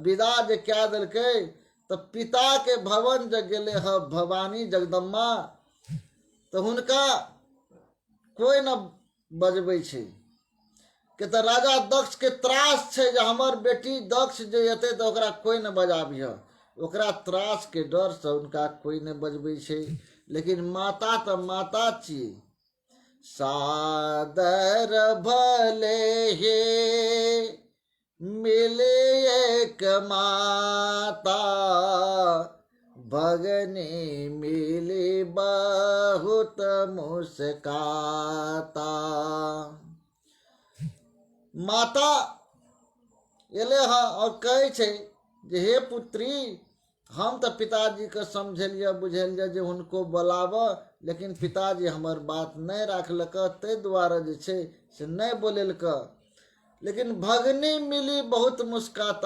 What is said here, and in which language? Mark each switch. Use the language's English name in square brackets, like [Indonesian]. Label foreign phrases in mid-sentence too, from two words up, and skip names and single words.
[Maithili] विदा जे कए देलकै तो पिता के भवन जे गेले ह भवानी जगदम्बा, तो हुनका कोई न बजबै छै कि तो राजा दक्ष के त्रास छै जे हमर बेटी दक्ष जे हेतै तो ओकरा कोई न बजाबिह। ओकरा त्रास के डर से उनका कोई न बजबै छै। लेकिन माता तो माता छियै। [Awadhi] सादर भले हे मिले एक माता, भगनी मिली बहुत मुस्काता। [Maithili] माता एले हाँ और कहे छे जे हे पुत्री, हम तो पिताजी के समझलिए बुझलिए जे हुनको बोलाब, लेकिन पिताजी हमर बात नहीं राखलक, ते दुआरे जे छे से नहीं बोलेलक। [Awadhi] लेकिन भगनी मिली बहुत मुस्काता।